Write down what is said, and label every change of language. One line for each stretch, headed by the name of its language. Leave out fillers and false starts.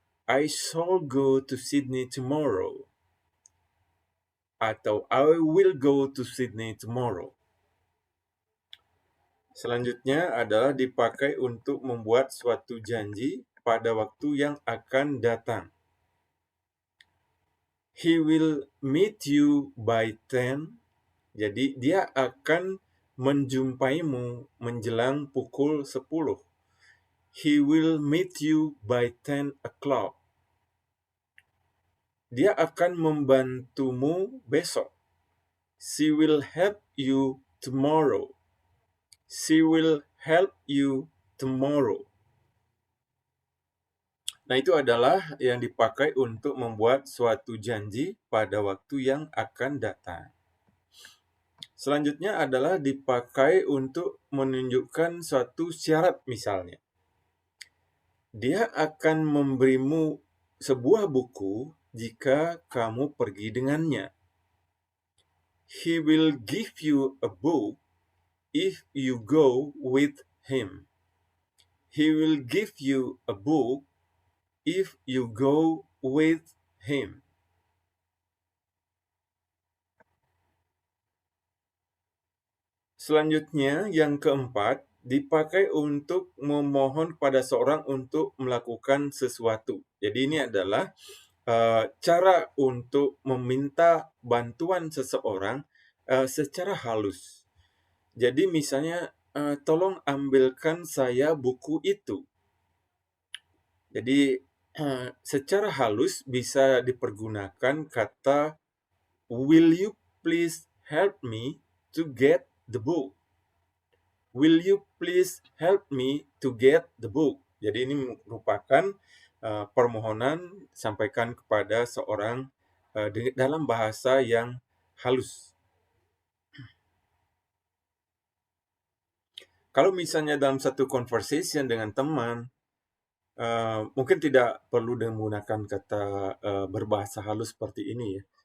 English: I shall go to Sydney tomorrow. Atau I will go to Sydney tomorrow.
Indonesian: Selanjutnya adalah dipakai untuk membuat suatu janji pada waktu yang akan datang.
English: He will meet you by 10.
Indonesian: Jadi dia akan menjumpaimu menjelang pukul 10.
English: He will meet you by 10 o'clock.
Indonesian: Dia akan membantumu besok.
English: She will help you tomorrow. She will help you tomorrow.
Indonesian: Nah, itu adalah yang dipakai untuk membuat suatu janji pada waktu yang akan datang. Selanjutnya adalah dipakai untuk menunjukkan suatu syarat misalnya. Dia akan memberimu sebuah buku jika kamu pergi dengannya.
English: He will give you a book if you go with him. He will give you a book if you go with him.
Indonesian: Selanjutnya, yang keempat, dipakai untuk memohon pada seorang untuk melakukan sesuatu. Jadi ini adalah cara untuk meminta bantuan seseorang secara halus. Jadi misalnya, tolong ambilkan saya buku itu. Jadi secara halus bisa dipergunakan kata
English: will you please help me to get the book? Will you please help me to get the book?
Indonesian: Jadi ini merupakan permohonan sampaikan kepada seorang dalam bahasa yang halus. Kalau misalnya dalam satu conversation dengan teman, mungkin tidak perlu menggunakan kata berbahasa halus seperti ini ya.